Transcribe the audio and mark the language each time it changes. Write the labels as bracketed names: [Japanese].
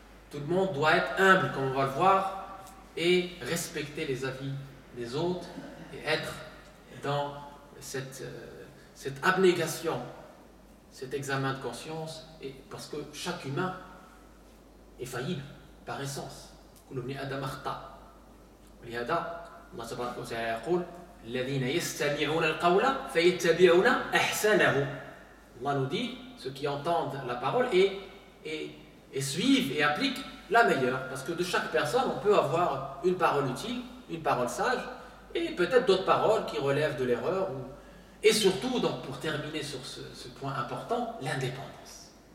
[French] Tout le monde doit être humble, comme on va le voir, et respecter les avis des autres et être dans cette abnégation, cet examen de conscience, et parce que chaque humain est faillible par essence. [Arabic] كل ابن آدم أخطأ ولهذا الله تبارك وتعالى يقول الذين يستمعون القول فيتبعون أحسنه. [French] Allah nous dit ceux qui entendent la parole et suivent et appliquent la meilleure, parce que de chaque personne on peut avoir une parole utile, une parole sage et peut-être d'autres paroles qui relèvent de l'erreur et surtout, donc, pour terminer sur ce point important, l'indépendance.